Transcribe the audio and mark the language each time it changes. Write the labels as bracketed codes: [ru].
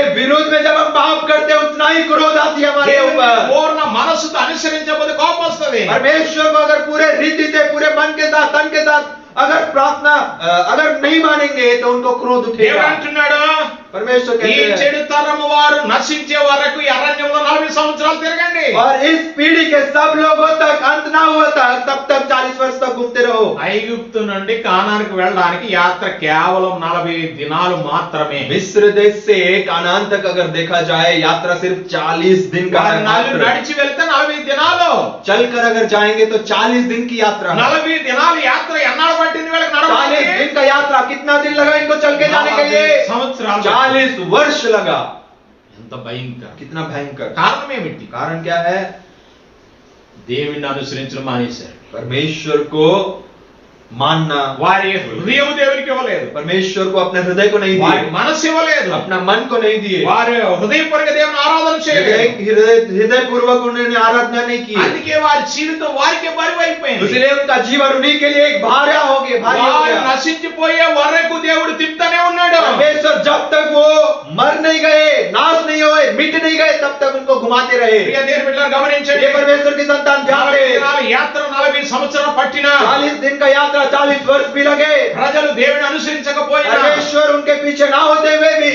[hi] उनके विरोध में जब हम पाप करते हैं उतना ही क्रोध आती है हमारे [te] దేవుని [hi] ऊपर। [te] పూర్ణ మనసుతో అనుసరించకపోతే కోపం వస్తుంది. [hi] परमेश्वर को अगर पूरे रीति से, पूरे मन के साथ, तन के साथ अगर प्रार्थना अगर नहीं मानेंगे तो उनको क्रोध [te] దేవుడు [hi] उठेगा। [te] అంటున్నాడు, [hi] परमेश्वर [te] ఈ [hi] कहते हैं [te] చెడు తరము వారు నశించే వరకు ఈ అరణ్యంలో 40 సంవత్సరాలు తిరగండి. [hi] और इस पीढ़ी के सब लोगों तक अंत ना हुआ तक तब तक 40 वर्ष तक घूमते रहो। [te] ఐగుప్తు నుండి కానానికి వెళ్ళడానికి యాత్ర కేవలం 40 దినాలు మాత్రమే. [hi] मिस्र देश से कानान तक अगर देखा जाए यात्रा सिर्फ 40 दिन का है मात्र। [te] నడిచి వెళ్తే 40 దినాలు. [hi] चलकर अगर जाएंगे तो 40 दिन की यात्रा है। [te] 40 దినాలు యాత్ర ఎన్నాళ్ళు పట్టింది వీళ్ళకి 40 నడవడానికి? [hi] दिन का यात्रा कितना दिन लगा इनको चल के जाने के लिए? [te] 40 సంవత్సరాలు. [hi] 40 वर्ष लगा। [te] ఎంత భయంకరం. [hi] कितना भयंकर। [te] కారణం ఏమిటి? [hi] कारण क्या है? [te] దేవుణ్ణి అనుసరించడం మానేశారు. [hi] परमेश्वर को मानना, [te] వారి హృదయం దేవునికి ఇవ్వలేదు. [hi] परमेश्वर को अपने हृदय को नहीं [te] వారి [hi] दिए, [te] మనసు ఇవ్వలేదు. [hi] अपना मन को नहीं दिए, [te] వారు హృదయపూర్వక దేవుని ఆరాధన చేయలేదు. [hi] हृदय पूर्वक उन्होंने आराधना नहीं की। [te] అందుకే వారి జీవితం వారికే బరువైపోయింది. [hi] इसलिए उनका जीवन उन्हीं के लिए एक भारी हो गया। [te] వారు నశించిపోయే వరకు దేవుడు తిప్పుతూనే ఉన్నాడు. [hi] परमेश्वर जब तक वो मर नहीं गए, नाश नहीं हुए, मिट नहीं गए, तब तक उनको घुमाते रहे। [te] ప్రియ దేవుని బిడ్డలారా గమనించండి. [hi] ये परमेश्वर की संतान ध्यान [te] 40 [hi] दें। [te] దినాల యాత్ర 40 సంవత్సరాలు పట్టినా [hi] 40 दिन का यात्रा 40 वर्ष भी लगे, [te] ప్రజలు దేవుని అనుసరించకపోయినా [hi] परमेश्वर उनके पीछे ना होते हुए भी